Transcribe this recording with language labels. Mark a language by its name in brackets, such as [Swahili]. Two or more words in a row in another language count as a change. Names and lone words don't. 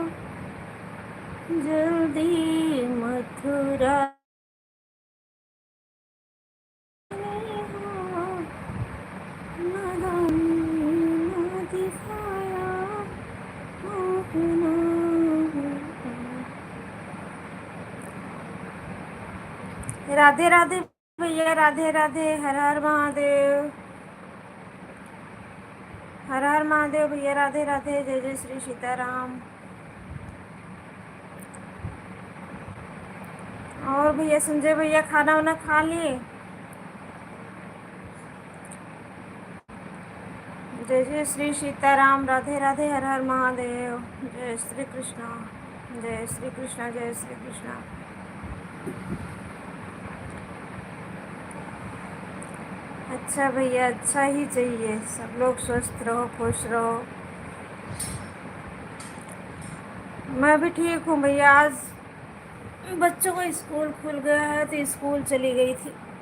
[Hindi] जल्दी मथुरा दिखाया राधे राधे भैया, राधे राधे। हर हर महादेव, हर हर महादेव भैया, राधे राधे। जय जय श्री सीताराम। और भैया संजय भैया खाना वाना खा लिए? जय जय श्री सीताराम, राधे राधे, हर हर महादेव। जय श्री कृष्णा, जय श्री कृष्णा, जय श्री कृष्णा। अच्छा भैया, अच्छा ही चाहिए। सब लोग स्वस्थ रहो, खुश रहो। मैं भी ठीक हूँ भैया। आज बच्चों को स्कूल खुल गया है तो स्कूल चली गई थी।